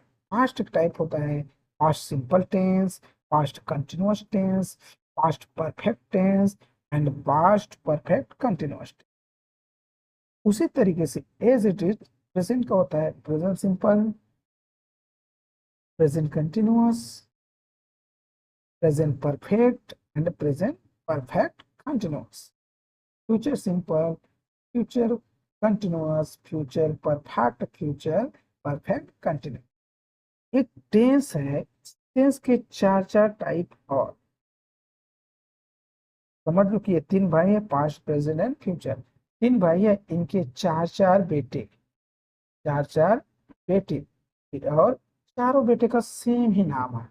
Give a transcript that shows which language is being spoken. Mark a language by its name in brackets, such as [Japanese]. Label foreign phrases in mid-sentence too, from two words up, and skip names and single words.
[English] past type [Hindi] होता है [English] past simple tense, past continuous tense, past perfect tense and past perfect continuous. [Hindi] उसी तरीके से [English] as it is present [Hindi] का होता है [English] present simple, present continuous, present perfect and present perfect continuous, future simple, future continuous, future perfect, future perfect continuous। [Hindi] एक टेंस है, टेंस के चार चार टाइप। और समझ लो कि ये 3 भाई है, [English] past present and future. [Hindi] 3 भाई है, इनके चार चार बेटे, चार चार बेटे, और चारों बेटे का सेम ही नाम है।